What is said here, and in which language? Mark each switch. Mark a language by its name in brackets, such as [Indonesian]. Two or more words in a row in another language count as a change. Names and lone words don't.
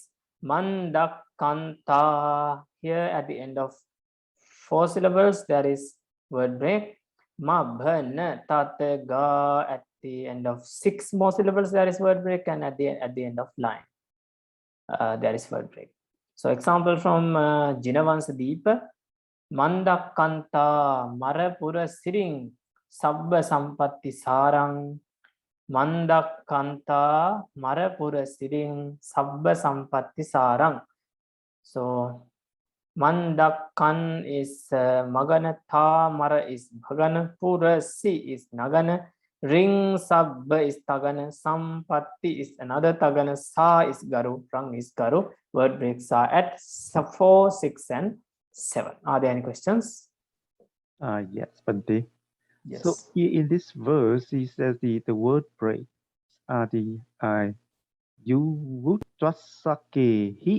[English] Mandakanta, here at the end of 4 syllables there is word break. [Pali] Mabhana tataga, [English] at the end of 6 more syllables there is word break, and at the end of line there is word break. So example from Jinavansa Deepa. [Pali] Mandakanta marapura siring sabba sampatti sarang. Mandakanta marapura siring sabba sampatti sarang. [English] So Mandakan is magana, tha mara is bhagana, pura si is nagana, ring sabba is tagana, sampatti is another tagana, sa is garu, rang is garu. Word breaks are at 4, 6, and 7. Are there any questions? Yes, Bante. Yes. So here in this verse, he says the word break are the yuvutrasakehi.